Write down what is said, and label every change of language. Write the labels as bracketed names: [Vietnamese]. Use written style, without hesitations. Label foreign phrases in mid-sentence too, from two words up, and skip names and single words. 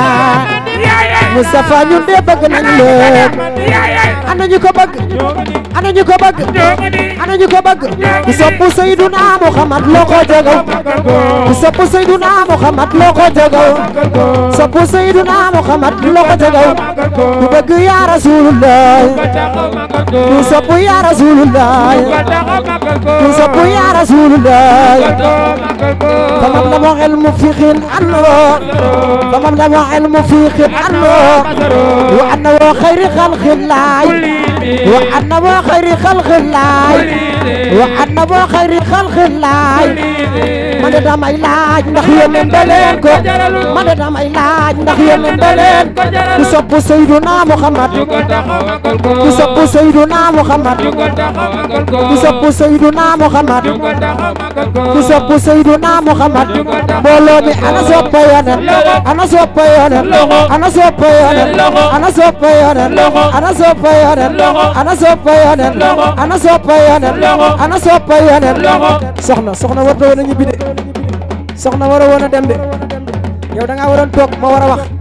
[Wolof] Mustafa ñun de bëgg nañ leen ana ñu ko bëgg ana ñu ko bëgg ana ñu ko bëgg ku sopp Seydina Muhammad loxo jagaw ku sopp Seydina Muhammad loxo jagaw sopp Seydina Muhammad loxo jagaw ku bëgg [Arabic] يا رسول الله [Wolof] ku sopp [Arabic] يا رسول الله [Wolof] ku sopp [Arabic] يا رسول الله فمن له علم فقه أنه فمن له علم فقه أنه وأنه خير خلق الله وأنه خير خلق الله وأنه خير خلق الله [Wolof] man de damay laaj ndax yónneen da leen ko man de damay laaj ndax yónneen da leen ku sopp Seydina Muhammad ku sopp Seydina Muhammad ku sopp Seydina Muhammad ku sopp Seydina Muhammad mbooloo mi ana soppa yónneen ana soppa yónneen ana soppa yónneen ana soppa yónneen ana soppa yónneen ana soppa yónneen ana soppa yónneen ana soppa yónneen soxna war doon a ñibbi de soxna war a woon a dem de yow da ngaa waroon toog ma war a wax